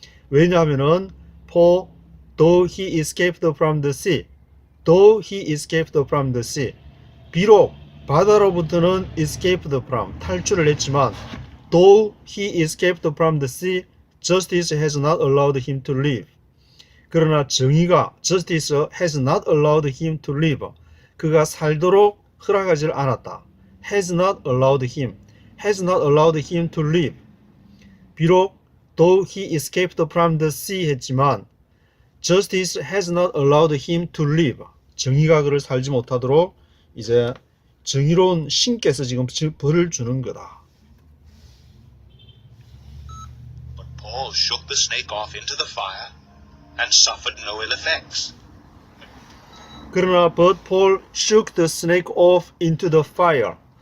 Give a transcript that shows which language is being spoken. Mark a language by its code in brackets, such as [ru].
[ko] 왜냐하면은 [en] for though he escaped from the sea, though he escaped from the sea, [ko] 비록 바다로부터는 [en] escaped from [ko] 탈출을 했지만 [en] though he escaped from the sea, justice has not allowed him to live. [ko] 그러나 정의가 [en] justice has not allowed him to live. [ko] 그가 살도록 허락하지 않았다. [en] has not allowed him to live. [ko] 비록 [en] though he escaped from the sea [ko] 했지만 [en] justice has not allowed him to live. [ko] 정의가 그를 살지 못하도록 이제 정의로운 신께서 지금 벌을 주는 거다. [en] But Paul shook the snake off into the fire and suffered no ill effects. [ko] 그러나 [en] but Paul shook the snake off into the fire.